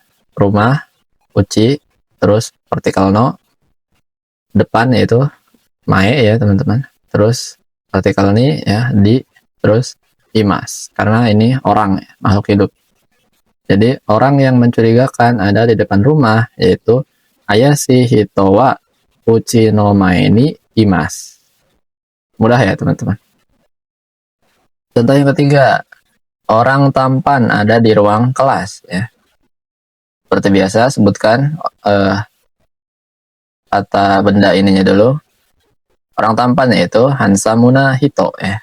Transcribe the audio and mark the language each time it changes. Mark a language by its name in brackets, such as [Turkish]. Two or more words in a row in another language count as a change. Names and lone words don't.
[Indonesian] Rumah Uchi, terus partikel no, depan yaitu mae ya teman-teman. Terus partikel ni ya di, terus imas, karena ini orang ya, makhluk hidup. Jadi orang yang mencurigakan ada di depan rumah yaitu [Japanese] 怪しい人は家の前にいます. [Indonesian] Mudah ya teman-teman. Contoh yang ketiga, orang tampan ada di ruang kelas ya. Seperti biasa sebutkan kata benda ininya dulu. Orang tampan yaitu [Japanese] ハンサムな人 [Indonesian] ya.